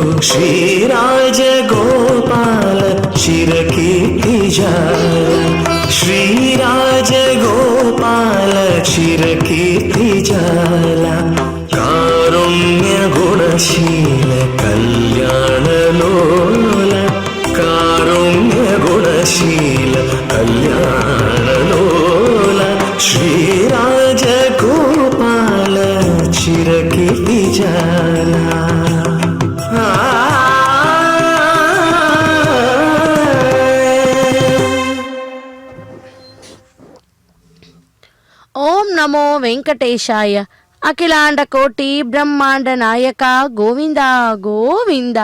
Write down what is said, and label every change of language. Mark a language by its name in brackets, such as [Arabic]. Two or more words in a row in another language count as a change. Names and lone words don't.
[Telugu] శ్రీరాజగోపాల చిరకీర్తి జాల శ్రీరాజగోపాల చిరకీర్తి జాల కారుణ్య గుణశీల కళ్యాణలోల కారుణ్య గుణశీల కళ్యాణలోల శ్రీరాజగోపాల చిరకీర్తి జాల [Sanskrit] ॐ नमो वेङ्कटेशाय. अखिलाण्ड कोटि ब्रह्माण्ड नायका गोविन्दा गोविन्दा.